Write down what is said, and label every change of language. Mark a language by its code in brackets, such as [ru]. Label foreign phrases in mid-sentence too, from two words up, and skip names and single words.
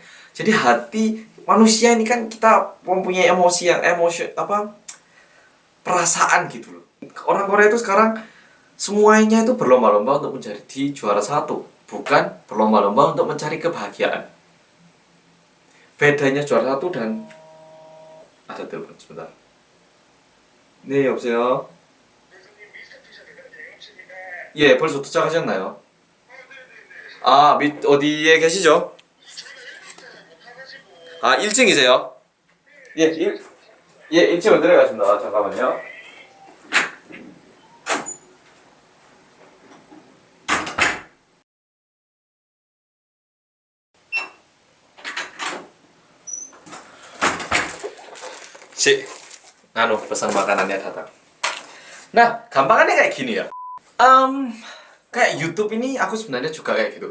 [id] Jadi hati manusia ini kan kita mempunyai perasaan gitu loh. Orang Korea itu sekarang semuanya itu berlomba-lomba untuk menjadi juara satu, bukan berlomba-lomba untuk mencari kebahagiaan. Bedanya juara satu dan ada telepon sebentar. [ko] 네, 여보세요? 예, 벌써 도착하셨나요? 어디에 계시죠? 1층이세요? 예, 1층으로 내려가십니다. 잠깐만요. [id] pesan makanannya datang. Nah, gampangannya kayak gini ya. Kayak YouTube ini aku sebenarnya juga kayak gitu.